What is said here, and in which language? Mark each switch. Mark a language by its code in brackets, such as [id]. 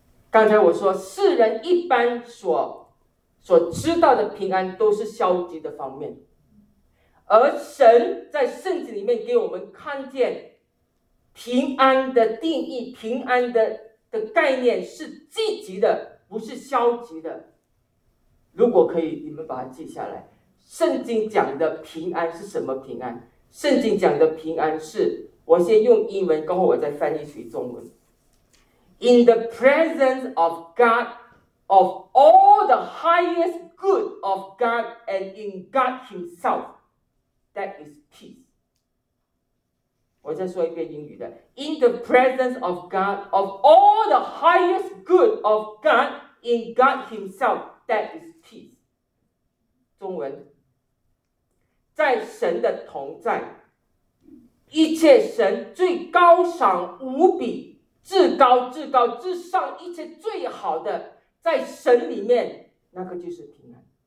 [zh] 刚才我说世人一般所知道的平安都是消极的方面，而神在圣经里面给我们看见平安的定义，平安 的概念是积极的，不是消极的。如果可以你们把它记下来，圣经讲的平安是什么平安？圣经讲的平安是，我先用英文，刚好我再翻译成中文。 [en] In the presence of God, of all the highest good of God and in God himself, that is peace. [zh] 我再说一遍英语的。 [en] In the presence of God, of all the highest good of God, in God himself, that is peace. [zh] 中文，在神的同在，一切神最高赏无比，至高至高至上，一切最好的在神里面，那个就是平安。